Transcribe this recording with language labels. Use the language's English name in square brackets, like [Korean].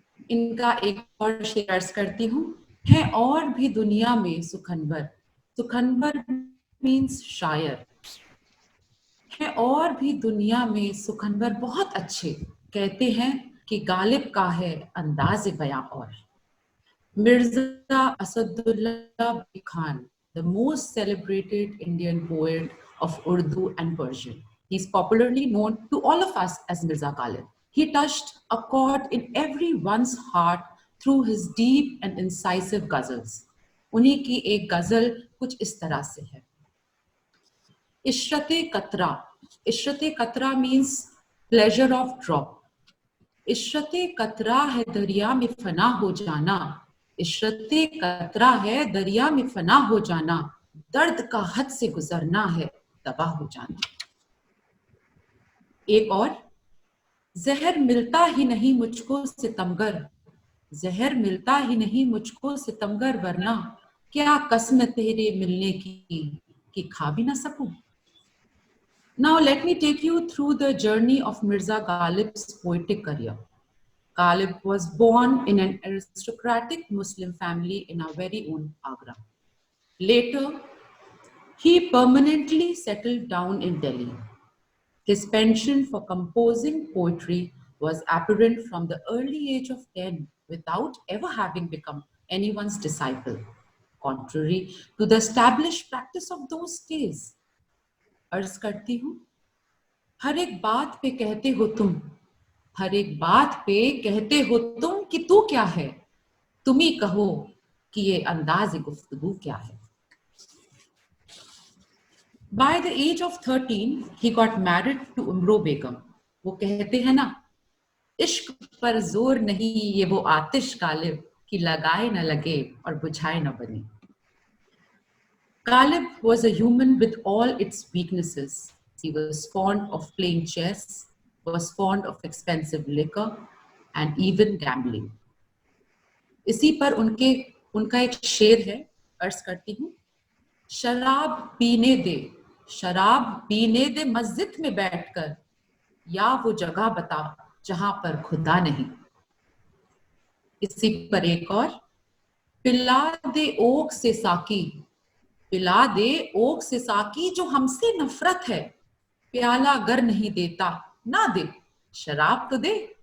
[Hindi] इनका एक और शेर अर्ज करती हूँ। है और भी दुनिया में सुखनवर, सुखनवर मीन्स शायर। है और भी दुनिया में सुखनवर बहुत अच्छे, कहते हैं कि गालिब का है अंदाज़े बयां और। [English] Mirza Asadullah Khan, the most celebrated Indian poet of Urdu and Persian. He is popularly known to all of us as Mirza Ghalib. He touched a chord in everyone's heart through his deep and incisive ghazals. [Hindi] उन्हीं की एक गजल कुछ इस तरह से है। इशरते कतरा [English] means pleasure of drop. [Hindi] इशरते कतरा है दरिया में फना हो जाना, इशरते कतरा है दरिया में फना हो जाना, दर्द का हद से गुजरना है तबाह हो जाना। एक और, जहर मिलता ही नहीं मुझको सितमगर, जहर मिलता ही नहीं मुझको सितमगर, वरना क्या कसम तेरे मिलने की कि खा भी ना सकूं। [English] Now let me take you through the journey of Mirza Ghalib's poetic career. Ghalib was born in an aristocratic Muslim family in our very own Agra. Later, he permanently settled down in Delhi. His penchant for composing poetry was apparent from the early age of 10 without ever having become anyone's disciple, contrary to the established practice of those days. [Hindi] अर्ज करती हूँ, हर एक बात पे कहते हो तुम, हर एक बात पे कहते हो तुम कि तू क्या है, तुम ही कहो कि ये अंदाज़ गुफ्तगू क्या है। [English] By the age of 13, he got married to Umro Begum. [Hindi] वो कहते हैं ना, इश्क पर जोर नहीं ये वो आतिश गालिब कि लगाए न लगे और बुझाए न बने। [English] Ghalib was a human with all its weaknesses. He was fond of playing chess, was fond of expensive liquor, and even gambling. [Hindi] इसी पर उनका एक शेर है, अर्ज करती हूँ। शराब पीने दे मस्जिद में बैठकर, या वो जगह बता जहां पर खुदा नहीं। इसी पर एक और, पिला दे ओक से साकी, पिला दे ओक से साकी जो हमसे नफरत है, प्याला गर नहीं देता ना दे, शराब तो दे।